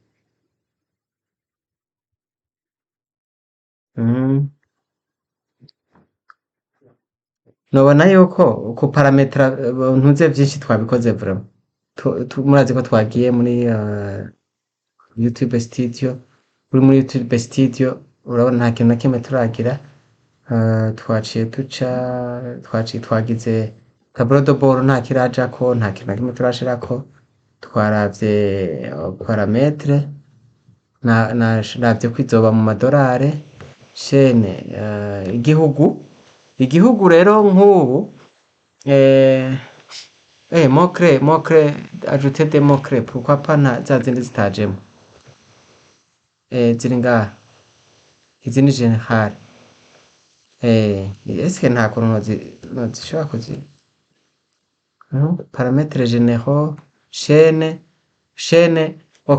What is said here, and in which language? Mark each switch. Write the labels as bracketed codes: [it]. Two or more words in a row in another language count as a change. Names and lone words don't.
[rn] Nobona yuko kuparametra ntuze vyinshi twabikoze vraiment. Murazi ko twagiye muri YouTube Studio, muri YouTube Studio urabona nta kintu na kimwe turagira. Twagize [fr] tableau de bord, [rn] nta kirajako, nta kintu na kimwe turashirako. Twaravye parametre, naravye ko izoba mu madorare. Chaîne, igihugu rero nk'ubu, [fr] mot-clé, ajouter des mots-clés, pourquoi pas [rn] za zindi zitajemo, ziri ngaha, izi ni general. Eske nta kuntu nozishobora [fr] parametre généraux, [rn] chaîne, okay.